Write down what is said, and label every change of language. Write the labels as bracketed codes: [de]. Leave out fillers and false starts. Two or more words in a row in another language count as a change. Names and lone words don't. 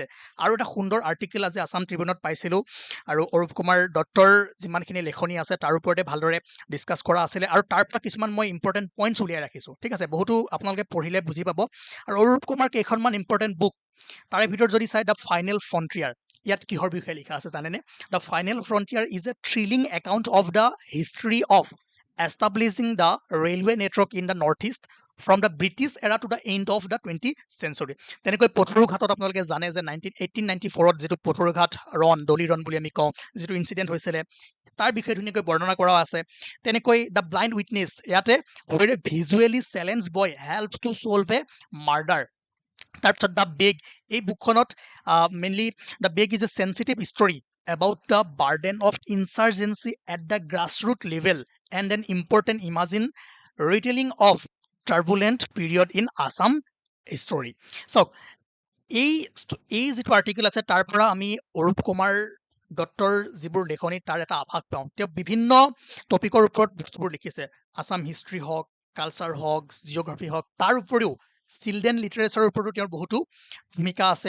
[as] আৰু এটা সুন্দৰ আৰ্টিকেল আজি আছাম ট্ৰিবিউনত পাইছিলোঁ, আৰু অৰূপ কুমাৰ দত্তৰ যিমানখিনি লেখনি আছে তাৰ ওপৰতে ভালদৰে ডিছকাছ কৰা আছিলে, আৰু তাৰ পৰা কিছুমান মই [en] important points [as] উলিয়াই ৰাখিছোঁ, ঠিক আছে। বহুতো আপোনালোকে পঢ়িলে বুজি পাব। আৰু অৰূপ কুমাৰ কেইখনমান [en] important book, [as] তাৰে ভিতৰত যদি চাই, দ্য ফাইনেল ফ্ৰণ্টিয়াৰ, ইয়াত কিহৰ বিষয়ে লিখা আছে জানেনে? [en] The Final Frontier is a thrilling account of the history of establishing the railway network in the northeast from the British era to the end of the 20th century. [as] তেনেকৈ পথৰুঘাটত আপোনালোকে জানে যে 1894ত যিটো পথৰুঘাট ৰণ, দলি ৰণ বুলি আমি কওঁ, যিটো ইনচিডেণ্ট হৈছিলে, তাৰ বিষয়ে ধুনীয়াকৈ বৰ্ণনা কৰা আছে। [en] তেনেকৈ The Blind Witness, ইয়াতে visually challenge boy help to solve a murder. তাৰপিছত দ্য বেগ, [as] এই বুকখনত [en] mainly The Bag is a sensitive story about the burden of insurgency at the grassroots level and an important imagine retelling of turbulent period in Assam history. [as] So এই যিটো আৰ্টিকেল আছে তাৰ পৰা আমি অৰূপ কুমাৰ দত্তৰ যিবোৰ লেখনি তাৰ এটা আভাস পাওঁ। তেওঁ বিভিন্ন টপিকৰ ওপৰত বস্তুবোৰ লিখিছে, আছাম হিষ্ট্ৰী হওক, কালচাৰ হওক, জিঅ'গ্ৰাফী হওক, তাৰ উপৰিও [en] children literature [as] ওপৰতো তেওঁৰ বহুতো ভূমিকা আছে।